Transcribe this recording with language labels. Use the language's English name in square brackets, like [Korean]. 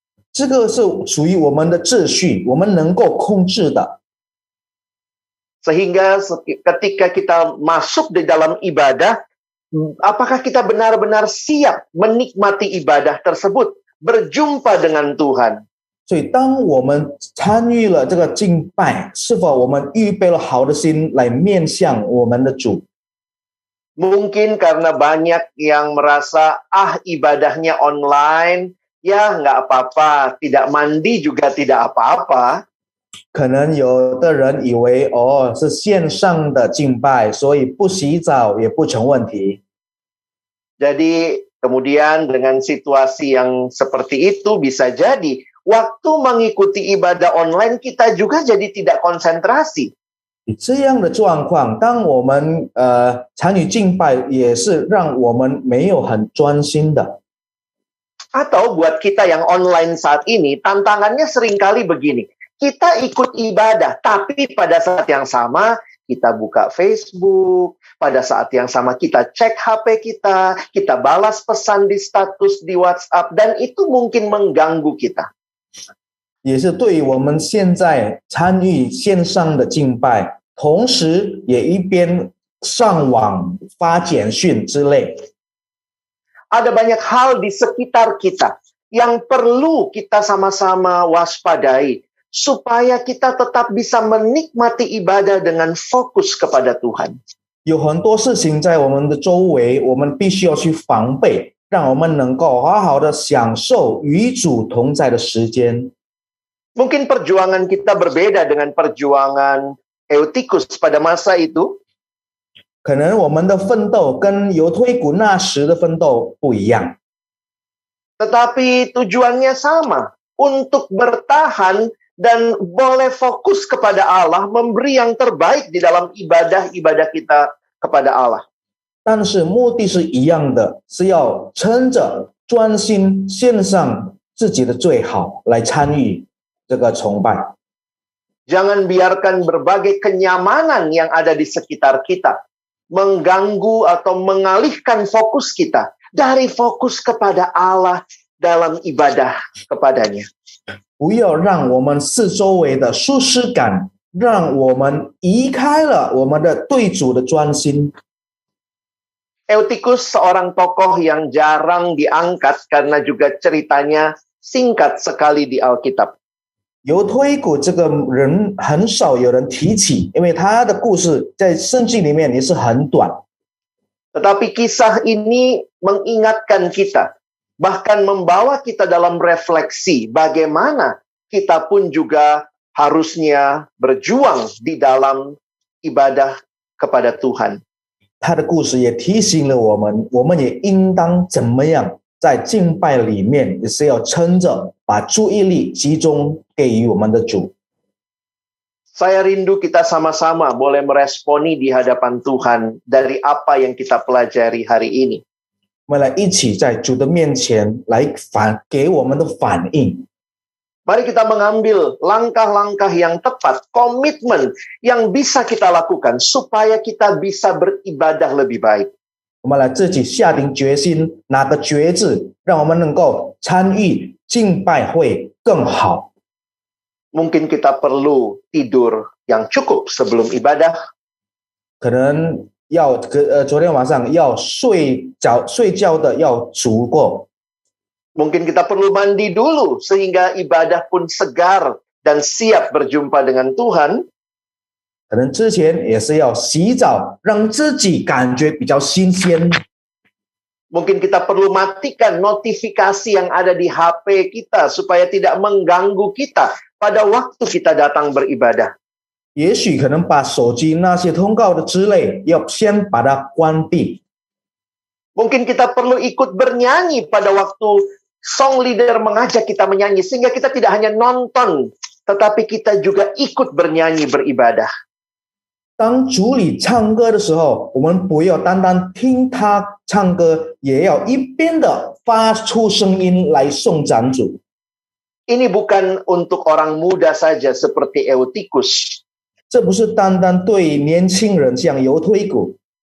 [Chinese] 这个是属于我们的秩序，我们能够控制的。 [Indonesian] Sehingga ketika kita masuk di dalam ibadah, apakah kita benar-benar siap menikmati ibadah tersebut, berjumpa dengan Tuhan? [Chinese] 所以当我们参与了这个敬拜，是否我们预备了好的心来面向我们的主？ [Indonesian] Mungkin karena banyak yang merasa, ibadahnya online, ya nggak apa-apa, tidak mandi juga tidak apa-apa. [Chinese] 可能有的人以为是线上的敬拜，所以不洗澡也不成问题。 [Indonesian] Jadi kemudian dengan situasi yang seperti itu bisa jadi waktu mengikuti ibadah online kita juga jadi tidak konsentrasi. [Chinese] 这样的状况，当我们参与敬拜，也是让我们没有很专心的。 [Indonesian] Atau buat kita yang online saat ini, tantangannya seringkali begini. Kita ikut ibadah, tapi pada saat yang sama kita buka Facebook, pada saat yang sama kita cek HP kita balas pesan di status di WhatsApp, dan itu mungkin mengganggu kita. [Chinese] 也是对于我们现在参与线上的敬拜，同时也一边上网发简讯之类。 [Indonesian] Ada banyak hal di sekitar kita yang perlu kita sama-sama waspadai supaya kita tetap bisa menikmati ibadah dengan fokus kepada Tuhan. [Chinese] 有很多事情在我们的周围，我们必须要去防备，让我们能够好好的享受与主同在的时间。 [Indonesian] Mungkin perjuangan kita berbeda dengan perjuangan Eutikus pada masa itu. [Chinese] 可能我们的奋斗跟犹推古那时的奋斗不一样， [Indonesian] Tetapi tujuannya sama, untuk bertahan dan boleh fokus kepada Allah, memberi yang terbaik di dalam ibadah-ibadah kita kepada Allah. [Chinese] 但是目的是一样的，是要撑着专心献上自己的最好来参与这个崇拜。 [Indonesian] Jangan biarkan berbagai kenyamanan yang ada di sekitar kita mengganggu atau mengalihkan fokus kita dari fokus kepada Allah dalam ibadah kepadanya. [Chinese] 不要让我们四周围的舒适感，让我们移开了我们的对主的专心。 [Indonesian] Eutikus seorang tokoh yang jarang diangkat karena juga ceritanya singkat sekali di Alkitab. [Chinese] 犹推古这个人很少有人提起，因为他的故事在圣经里面也是很短。 [Indonesian] Tetapi kisah ini mengingatkan kita, bahkan membawa kita dalam refleksi bagaimana kita pun juga harusnya berjuang di dalam ibadah kepada Tuhan. [Chinese] 他的故事也提醒了我们，我们也应当怎么样在敬拜里面也是要撑着，把注意力集中给予我们的主。 [Indonesian] Saya rindu kita sama-sama boleh meresponi di hadapan Tuhan dari apa yang kita pelajari hari ini. [Chinese] 我们来一起在主的面前来给我们的反应。 [Indonesian] Mari kita mengambil langkah-langkah yang tepat, komitmen yang bisa kita lakukan supaya kita bisa beribadah lebih baik. [Chinese] 我们来自己下定决心，拿个决志，让我们能够参与敬拜会更好。 [Indonesian] Mungkin kita perlu tidur yang cukup sebelum ibadah. [Chinese] 可能要昨天晚上要睡觉的要足够。 [Indonesian] Mungkin kita perlu mandi dulu sehingga ibadah pun segar dan siap berjumpa dengan Tuhan. [Chinese] 可能之前也是要洗澡，让自己感觉比较新鲜。 [Indonesian] Mungkin kita perlu matikan notifikasi yang ada di HP kita supaya tidak mengganggu kita pada waktu kita datang beribadah. [Chinese] 也许可能把手机那些通告的之类，要先把它关闭。 [Indonesian] Mungkin kita perlu ikut bernyanyi pada waktu song leader mengajak kita menyanyi, sehingga kita tidak hanya nonton, tetapi kita juga ikut bernyanyi beribadah. [Chinese] 当主里唱歌的时候，我们不要单单听他唱歌，也要一边的发出声音来颂赞主。 [Indonesian] Ini bukan untuk orang muda saja seperti Eutikus, [Chinese] 这不是单单对年轻人像犹推古，